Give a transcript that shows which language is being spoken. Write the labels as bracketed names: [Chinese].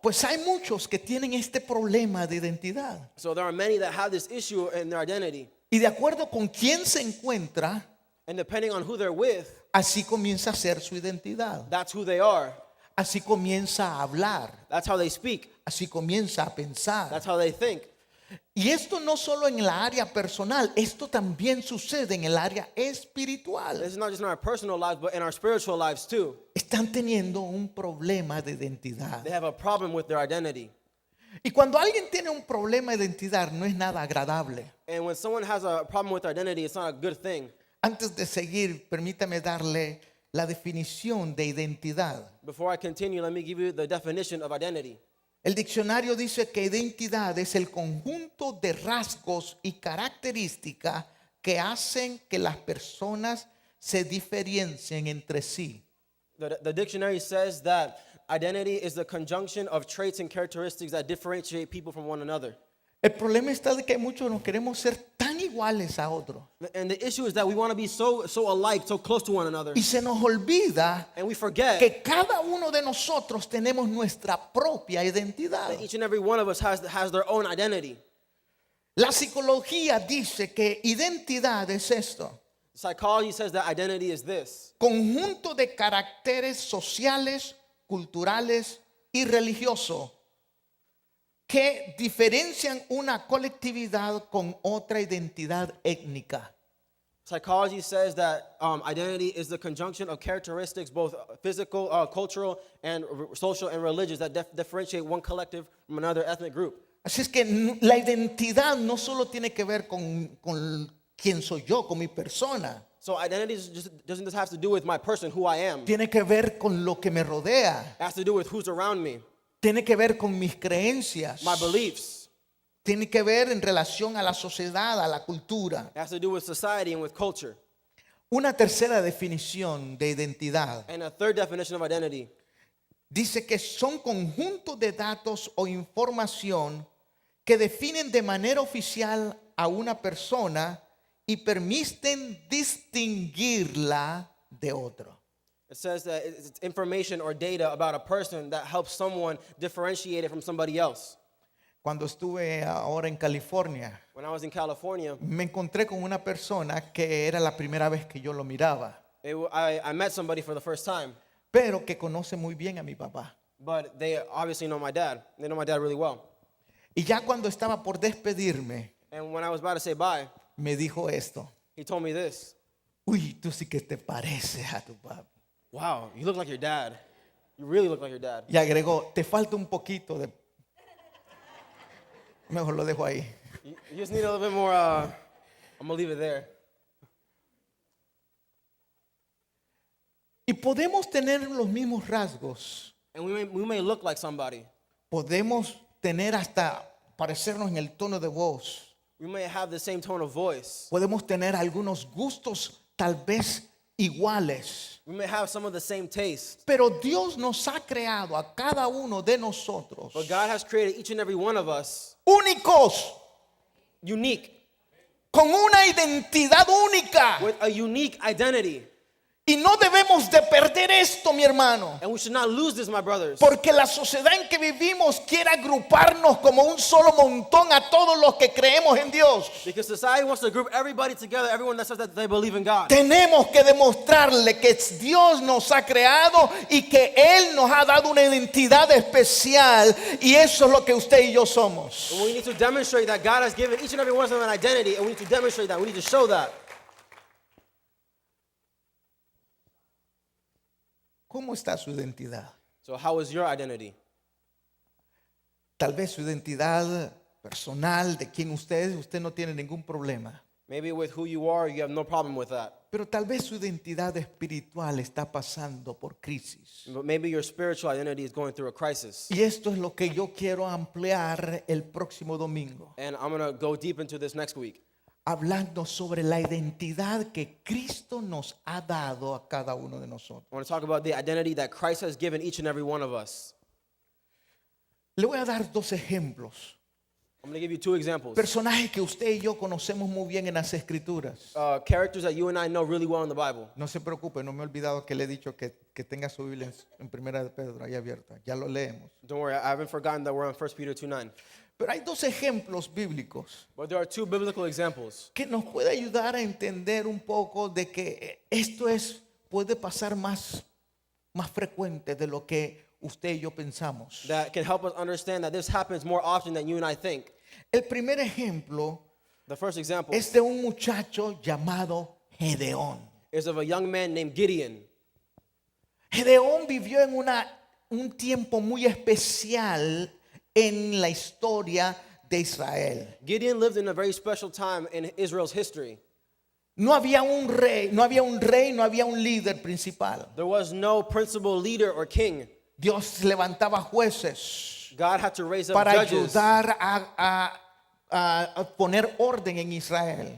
[Spanish] Pues hay muchos que tienen este problema de identidad. [English] So there are many that have this issue in their identity. [Spanish] Y de acuerdo con quién se encuentra, [English] And depending on who they're with, [Spanish] así comienza a ser su identidad. [English] that's who they are. [Spanish] Así comienza a hablar. [English] That's how they speak. [Spanish] Así comienza a pensar. [English] That's how they think. [Spanish] Y esto no solo en la área personal, esto también sucede en el área espiritual. [English] This is not just in our personal lives, but in our spiritual lives too. [Spanish] Están teniendo un problema de identidad. [English] They have a problem with their identity. [Spanish] Y cuando alguien tiene un problema de identidad, no es nada agradable. [English] And when someone has a problem with their identity, it's not a good thing. [Spanish] Antes de seguir, permítame darle la definición de identidad. [English] Before I continue, let me give you the definition of identity. [Spanish] El diccionario dice que identidad es el conjunto de rasgos y características que hacen que las personas se diferencien entre sí. [English] The dictionary says that identity is the conjunction of traits and characteristics that differentiate people from one another. [Spanish] El problema está de que muchos nos queremos ser tan iguales a otros. [English] And the issue is that we want to be so alike, so close to one another. [Spanish] Y se nos olvida [English] And we forget [Spanish] que cada uno de nosotros tenemos nuestra propia identidad. [English] that each and every one of us has their own identity. [Spanish] La psicología dice que identidad es esto: [English] Psychology says that identity is this. [Spanish] conjunto de caracteres sociales, culturales y religiosos que diferencian una colectividad con otra identidad étnica. [English] Psychology says that identity is the conjunction of characteristics, both physical, cultural, and social and religious, that differentiate one collective from another ethnic group. [Spanish] Así es que la identidad no solo tiene que ver con quién soy yo, con mi persona. [English] So identity doesn't just have to do with my person, who I am. [Spanish] Tiene que ver con lo que me rodea. [English] It has to do with who's around me, [Spanish] Tiene que ver con mis creencias. [English] my beliefs. [Spanish] Tiene que ver en relación a la sociedad, a la cultura. [English] It has to do with society and with culture. [Spanish] Una tercera definición de identidad [English] And a third definition of identity [Spanish] dice que son conjuntos de datos o información que definen de manera oficial a una persona y permiten distinguirla de otro. [English] It says that it's information or data about a person that helps someone differentiate it from somebody else. [Spanish] Cuando estuve ahora en California, [English] When I was in California, [Spanish] me encontré con una persona que era la primera vez que yo lo miraba, [English] I met somebody for the first time, [Spanish] pero que conoce muy bien a mi papá. [English] but they obviously know my dad. They know my dad really well. [Spanish] Y ya cuando estaba por despedirme, [English] And when I was about to say bye, [Spanish] me dijo esto: [English] he told me this. [Spanish] uy, tú sí que te pareces a tu papá. [English] Wow, you look like your dad. You really look like your dad. [Spanish] Y agregó: te falta un poquito de... Mejor lo dejo ahí. [English] You just need a little bit more, I'm going to leave it there. [Spanish] Y podemos tener los mismos rasgos. [English] And we may look like somebody. [Spanish] Podemos tener hasta parecernos en el tono de voz. [English] We may have the same tone of voice. [Spanish] Podemos tener algunos gustos tal vez iguales. [English] We may have some of the same taste. [Spanish] Pero Dios nos ha creado a cada uno de nosotros [English] But God has created each and every one of us [Spanish] únicos, [English] unique, [Spanish] con una identidad única. [English] with a unique identity. [Spanish] Y no debemos de perder esto, mi hermano. [English] And we should not lose this, my brothers. [Spanish] Porque la sociedad en que vivimos quiere agruparnos como un solo montón a todos los que creemos en Dios. [English] Because society wants to group everybody together, everyone that says that they believe in God. [Spanish] Tenemos que demostrarle que Dios nos ha creado y que Él nos ha dado una identidad especial. Y eso es lo que usted y yo somos. [English] And we need to demonstrate that God has given each and every one of them an identity, and we need to demonstrate that. We need to show that. [Spanish] ¿Cómo está su identidad? [English] So how is your identity? [Spanish] Tal vez su identidad personal de quién usted no tiene ningún problema. [English] Maybe with who you are, you have no problem with that. [Spanish] Pero tal vez su identidad espiritual está pasando por crisis. [English] But maybe your spiritual identity is going through a crisis. [Spanish] Y esto es lo que yo quiero ampliar el próximo domingo, [English] And I'm going to go deep into this next week. [Spanish] hablando sobre la identidad que Cristo nos ha dado a cada uno de nosotros. [English] I want to talk about the identity that Christ has given each and every one of us. [Spanish] Le voy a dar dos ejemplos. [English] I'm going to give you two examples. [Spanish] Personajes que usted y yo conocemos muy bien en las Escrituras. [English] Characters that you and I know really well in the Bible. [Spanish] No se preocupe, no me he olvidado que le he dicho que tenga su Biblia en Primera de Pedro ahí abierta. Ya lo leemos. [English] Don't worry, I haven't forgotten that we're on 1 Peter 2:9. [Spanish] Pero hay dos ejemplos bíblicos [English] But there are two biblical examples [Spanish] que nos puede ayudar a entender un poco de que esto puede pasar más frecuente de lo que usted y yo pensamos. [English] that can help us understand that this happens more often than you and I think. [Spanish] El primer ejemplo [English] The first example [Spanish] es de un muchacho llamado Gedeón. [English] is of a young man named Gideon. [Spanish] Gedeón vivió en un tiempo muy especial en la historia de Israel. [English] Gideon lived in a very special time in Israel's history. [Spanish] No había un rey, no había un líder principal. [English] There was no principal leader or king. [Spanish] Dios levantaba jueces [English] God had to raise up [Spanish] para [English] judges [Spanish] ayudar a poner orden en Israel.